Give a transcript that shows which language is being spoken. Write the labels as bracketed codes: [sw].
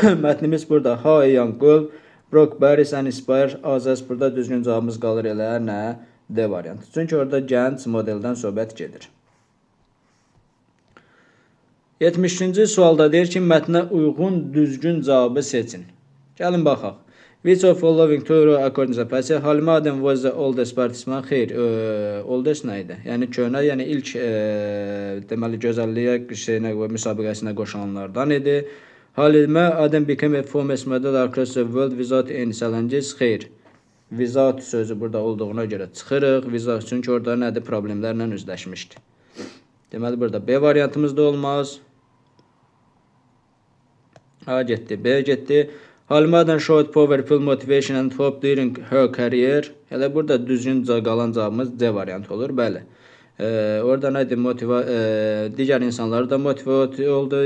[az] Mətnimiz burada [en] How a Young Girl Broke Barriers and Inspired Others. [az] Burada düzgün cavabımız qalır elə nə? D variantı. Çünki orada gənc modeldən söhbət gedir. 73-ci sualda deyir ki, mətnə uyğun düzgün cavabı seçin. Gəlin baxaq. [en] Which of following true according to the passage? Halimə Adəm was the oldest participant. [az] Xeyr, [en] oldest [az] nə idi? Yəni köhnə, yəni ilk deməli gözəlliyə şeyinə və müsabiqəsinə qoşulanlardan idi. [en] Halimə Adəm became a famous model across the world without any challenges. [az] Xeyr. Without sözü burada olduğuna görə çıxırıq. Without çünki orada nədir? Problemlərlə üzləşmişdi. Deməli burada B variantımız da olmaz. A getdi, B getdi. [en] Halimə Adəm showed powerful motivation and hope during her career. [az] Elə burada düzgün qalan cavabımız C variantı olur. Bəli. Orada nədir? Digər insanları da motivasiya oldu.